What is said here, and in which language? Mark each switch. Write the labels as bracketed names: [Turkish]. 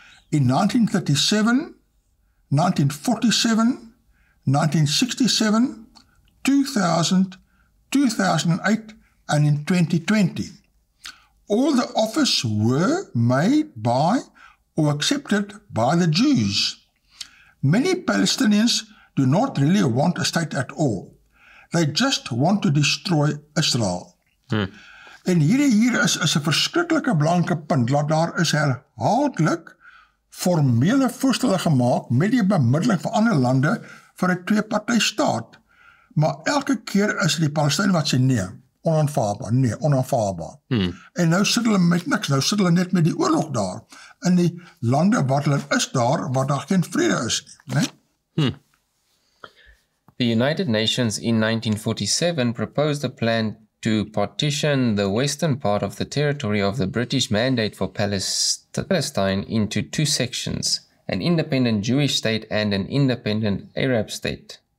[English] In 1937, 1947, 1967, 2000, 2008, and in 2020. All the offers were made by or accepted by the Jews. Many Palestinians do not really want a state at all. They just want to destroy Israel. [Afrikaans] En hier is 'n verskriklike belangrike punt, dat daar is herhaaldelik formele voorstelle gemaak met die bemiddeling van ander lande vir 'n twee-party-staat. Maar elke keer is die Palestyn wat sê nee, onaanvaarbaar. En nou sit hulle met niks, nou sit hulle net met die oorlog daar, in die lande wat hulle is daar, waar daar geen vrede is nie, [English] The United Nations in 1947 proposed a plan to partition the western part of the territory of the British Mandate for Palestine into two sections, an independent Jewish state and an independent Arab state.